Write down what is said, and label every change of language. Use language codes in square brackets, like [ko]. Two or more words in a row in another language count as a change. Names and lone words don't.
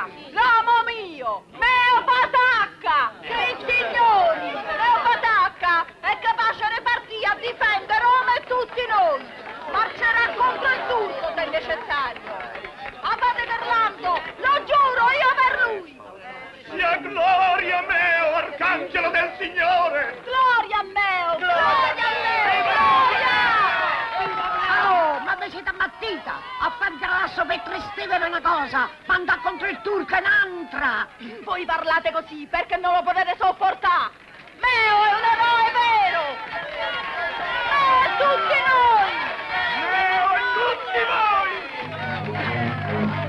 [it] L'uomo mio! Meo Patacca! Che signori! Meo Patacca è capace di partire a difendere Roma e tutti noi! Marcerà contro il tutto se necessario! Abate Gerlando! Lo giuro, io per lui! Sia gloria a Meo, arcangelo del Signore! Gloria a Meo! Gloria a Meo! Gloria! Oh, ma vi siete ammattita? A far grasso per Trastevere una cosa, ma andare contro il turco è un'altra! Voi parlate così perché non lo potete sopportare! Meo è un eroe vero! Meo è tutti noi! Meo e tutti voi!